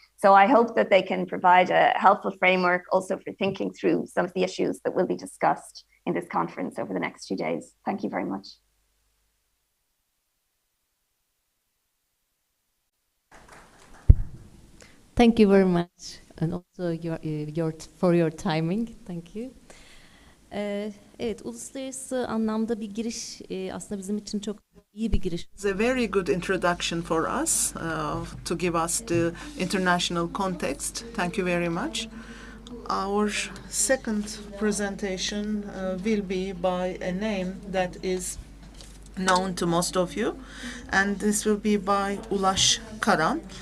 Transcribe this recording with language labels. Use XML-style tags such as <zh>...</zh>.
<en>So I hope that they can provide a helpful framework also for thinking through some of the issues that will be discussed in this conference over the next 2 days. Thank you very much. Thank you very much, and also for your timing. Thank you.</en> <tr>Evet, uluslararası anlamda bir giriş aslında bizim için çok iyi bir giriş.</tr> <en>It's a very good introduction for us to give us the international context. Thank you very much. Our second presentation will be by a name that is known to most of you, and this will be by Ulaş Karan.</en>